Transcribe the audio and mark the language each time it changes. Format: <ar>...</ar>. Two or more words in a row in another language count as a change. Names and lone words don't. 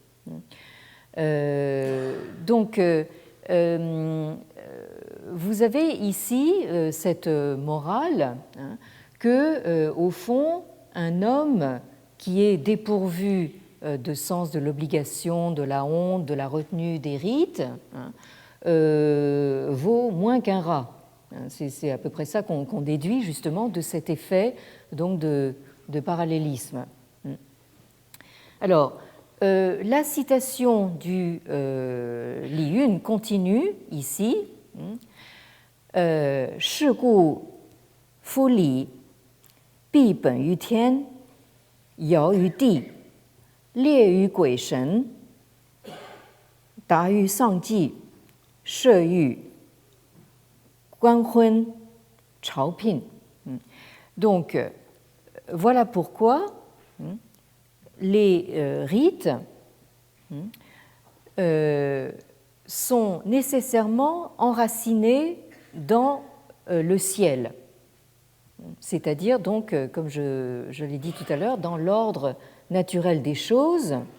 <fr>Donc, vous avez ici cette morale que, au fond, un homme qui est dépourvu de sens de l'obligation, de la honte, de la retenue des rites, vaut moins qu'un rat. C'est à peu près ça qu'on déduit justement de cet effet donc de parallélisme. Alors, la citation du Li Yun continue ici.</fr> <zh>是故夫礼，必本于天，尧于地，列于鬼神，达于上纪，摄于官昏，朝聘.</zh> <fr>Donc, voilà pourquoi les rites sont nécessairement enracinés dans le ciel, c'est-à-dire donc, comme je l'ai dit tout à l'heure, dans l'ordre naturel des choses.</fr>